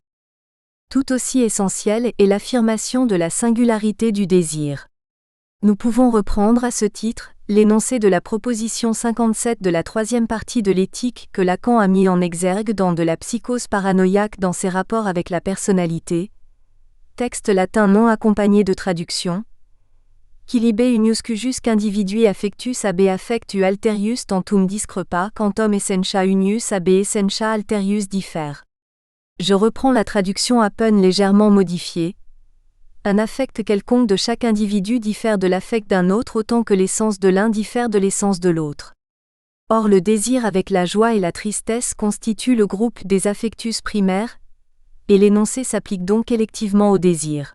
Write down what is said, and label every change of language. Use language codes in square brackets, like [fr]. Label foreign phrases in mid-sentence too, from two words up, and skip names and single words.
[fr] Tout aussi essentielle est l'affirmation de la singularité du désir. Nous pouvons reprendre à ce titre l'énoncé de la proposition 57 de la troisième partie de l'éthique que Lacan a mis en exergue dans De la psychose paranoïaque dans ses rapports avec la personnalité. Texte latin non accompagné de traduction. [la] Quilibe uniusque jusque individui affectus ab affectu alterius tantum discrepa quantum essentia unius ab essentia alterius diffère. [fr] Je reprends la traduction à peine légèrement modifiée. Un affect quelconque de chaque individu diffère de l'affect d'un autre autant que l'essence de l'un diffère de l'essence de l'autre. Or le désir avec la joie et la tristesse constitue le groupe des affectus primaires, et l'énoncé s'applique donc électivement au désir.